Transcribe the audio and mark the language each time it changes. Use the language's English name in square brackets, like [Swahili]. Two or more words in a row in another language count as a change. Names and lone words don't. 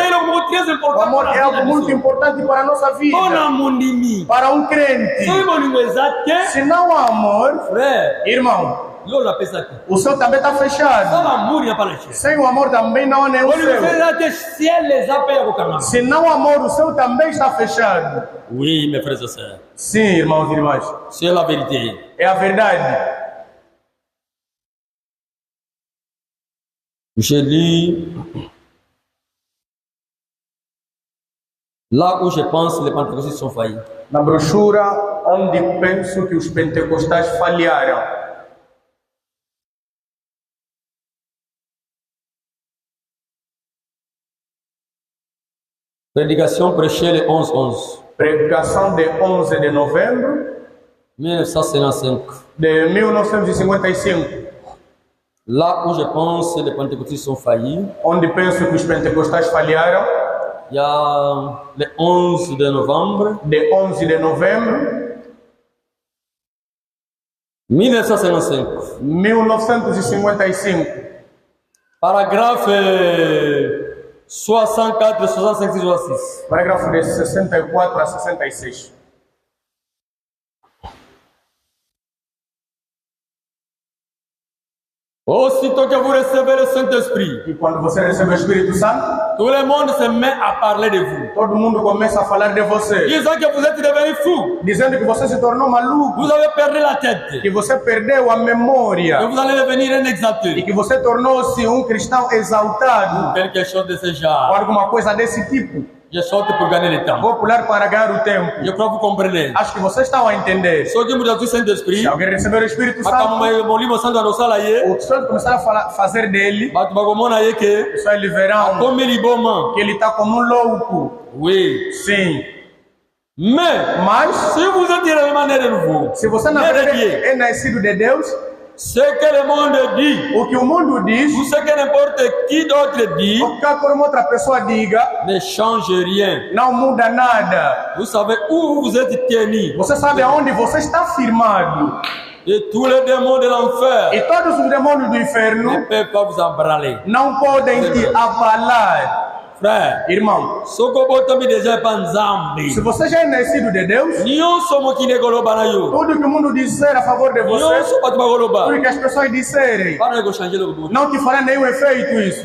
[Portuguese] O amor é algo muito importante para a nossa vida, para um crente. Se não há amor, irmão, o céu também está fechado. Sem o amor também não há nenhum céu. Se não há amor, o céu também está fechado. [French] Oui, mes frères et sœurs. [Portuguese] Sim, irmãos e irmãs. [French] C'est la vérité. [Portuguese] É a verdade. [French] Je lis là où je pense les pentecostés sont faillis. [Portuguese] Na brochura onde penso que os pentecostais falharam. [French] Prédication prêchée le 11-11. [Portuguese] Pregação de 11 de novembro [French] 1955. [Portuguese] De 1955. [French] Là où je pense que les pentecostés sont faillis. [Portuguese] Onde penso que os pentecostais falharam. [French] Il y a le 11 de novembre. [Portuguese] De 11 de novembro [French] 1955. [Portuguese] 1955. [French] Paragraphe 64, 65, 66. [Portuguese] Parágrafo de 64 a 66. [French] Aussitôt que vous recevez le Saint-Esprit, [Portuguese] e quando você recebe o Espírito Santo, [French] tout le monde se met à parler de vous. [Portuguese] Todo mundo começa a falar de você. [French] Disant que vous êtes devenu fou. [Portuguese] Dizendo que você se tornou maluco. [French] Vous avez perdu la tête. [Portuguese] Que você perdeu a memória. [French] Que vous allez devenir un exalté. [Portuguese] E que você tornou-se cristão exaltado. [French] Quelque chose de ce genre. [Portuguese] Ou alguma coisa desse tipo. [French] Je saute pour gagner le temps. [Portuguese] Vou pular para ganhar o tempo. [French] Je crois que vous comprenez. [Portuguese] Acho que vocês estão a entender. Se alguém mudar do Saint-Esprit, se alguém receber o Espírito Santo, o Senhor começar a fazer dele, só eles verão que ele está como um louco. [French] Oui. [Portuguese] Sim. Mas se [French] vous êtes réellement né de nouveau, [Portuguese] se você na verdade é nascido de Deus, [French] ce que le monde dit, [Portuguese] o que o mundo diz, [French] ou ce que n'importe qui d'autre dit, [Portuguese] o que qualquer outra pessoa diga, [French] ne change rien. [Portuguese] Não muda nada. [French] Vous savez où vous êtes tenu. [Portuguese] Você sabe aonde você está firmado. [French] Et tous les démons de l'enfer, [Portuguese] e todos os demônios do inferno, [French] ne peuvent pas vous embraler. [Portuguese] Não podem te abalar. [French] Frère, [Portuguese] irmão, se você já é nascido de Deus, tudo que o mundo disser a favor de você, tudo que as pessoas disserem, não te fará nenhum efeito isso.